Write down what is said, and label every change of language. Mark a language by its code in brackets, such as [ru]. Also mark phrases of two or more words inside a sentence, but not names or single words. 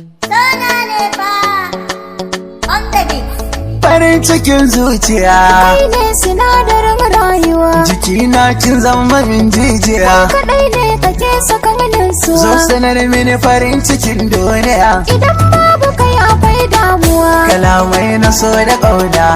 [ha] Sona ne fa, [en] on the beat. [ha] Farin cikin zuciya. Kai ne sinadarin rayuwa. Jikina kin zama min jijiya. Kai kaɗai ne kake saka min nutsuwa. Zo sanar mini farin cikin duniya. Idan babu kai akwai damuwa. Kalamai na so da ƙauna.